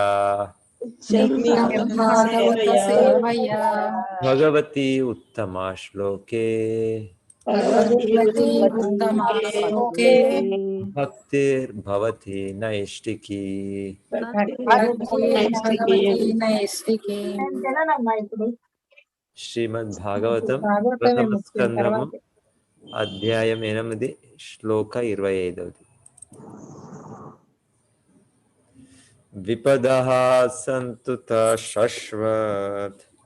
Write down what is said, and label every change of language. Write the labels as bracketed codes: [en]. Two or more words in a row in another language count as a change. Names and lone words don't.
[sa] नित्यं भागवत सेवया भगवती उत्तमा श्लोके भगवती उत्तमा श्लोके भक्तिर्भवति नैष्टिकी भक्तिर्भगवती नैष्टिकी। [te] శ్రీమద్భాగవతం ప్రథమ స్కందము అధ్యాయం 8 శ్లోక 25. [sa] విపదః సంతు తశశ్వత్.